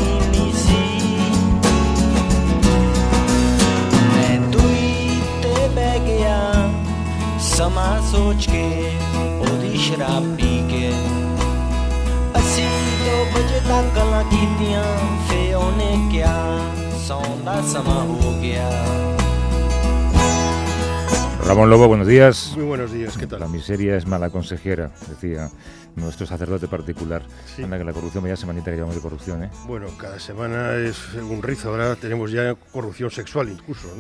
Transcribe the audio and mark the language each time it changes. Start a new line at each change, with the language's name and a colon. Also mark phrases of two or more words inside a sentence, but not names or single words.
Punjabi: ਸਮਾ ਸੋਚ ਕੇ ਓਦੀ ਸ਼ਰਾਬ ਪੀ ਕੇ ਅਸੀ 2 ਬਜੇ ਤਕ ਗੱਲਾਂ ਕੀਤੀਆਂ ਫੇ ਓਨੇ ਕਿਆ ਸੌਣ ਦਾ ਸਮਾ ਹੋ ਗਿਆ.
Spanish: Ramón Lobo, buenos días. Muy buenos días, ¿qué tal? La miseria es mala consejera, decía nuestro sacerdote particular. Sí. Anda que la corrupción, vaya semanita que llevamos de corrupción, ¿eh? Bueno, cada semana es un rizo. Ahora tenemos ya corrupción sexual incluso, ¿no?